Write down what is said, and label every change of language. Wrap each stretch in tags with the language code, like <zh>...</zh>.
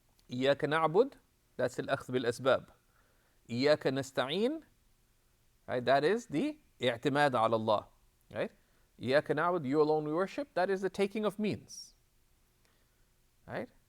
<ar>إياك نعبد, that's al-akhd bil-asbab. إياك نستعين, right?</ar> <en>That is the i'timad ala Allah, right?</en> <ar>إياك نعبد,</ar> <en>you alone we worship, that is the taking of means, right?</en>